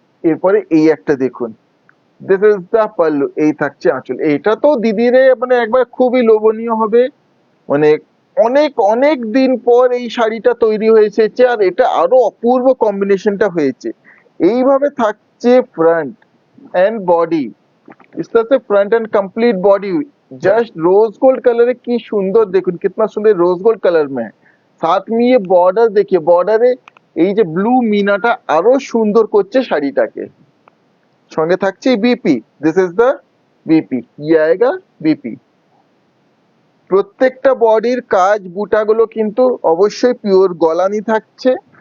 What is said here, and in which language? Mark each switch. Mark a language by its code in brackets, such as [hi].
[bn] এরপরে এই একটা দেখুন, দিস ইজ দ্য পাল্লু, এই থাকছে আঁচল। এইটা তো দিদিরে মানে একবার খুবই লোভনীয় হবে, মানে অনেক অনেক দিন পর এই শাড়িটা তৈরি হয়েছে, আর এটা আরো অপূর্ব কম্বিনেশনটা হয়েছে। এইভাবে থাকছে [hi] ফ্রন্ট एंड बॉडी, इस तरह से front end complete body just rose gold colour है। की सुंदर देखুন, कितना सुंदर रोज गोल्ड कलर में है। साथ में ये बॉर्डर देखिए, [bn] बॉर्डरे এই যে ব্লু মিনাটা আরো সুন্দর করছে শাড়িটাকে। সঙ্গে থাকছে BP, this is the BP, কি আয়েগা বিপি। প্রত্যেকটা বডির কাজ বুটাগুলো কিন্তু অবশ্যই পিওর গলানি থাকছে।